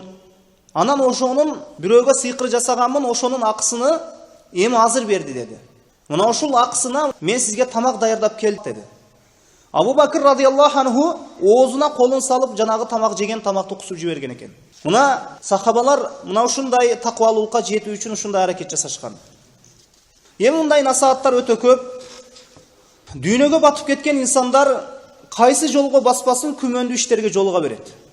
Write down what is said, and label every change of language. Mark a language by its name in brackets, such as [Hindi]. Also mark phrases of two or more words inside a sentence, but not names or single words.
[Kyrgyz] Анан ошонун бирөөгө сыйкыр жасаганмын, ошонун акысыны эми азыр берди деди. Мына ошол акысына мен сизге тамак даярдап келдим деди. Абу Бакр [Arabic] رضي الله عنه [Kyrgyz] оозуна колун салып жанагы тамак жеген тамакты кусуп жиберген экен. Мына сахабалар мына ушундай таквалуулукка жетүү үчүн ушундай аракет жасашкан. Эми мындай насааттар өтө көп. Дүйнөгө батып кеткен инсандар кайсы жолго баспасын күмөндүү иштерге жолуга берет.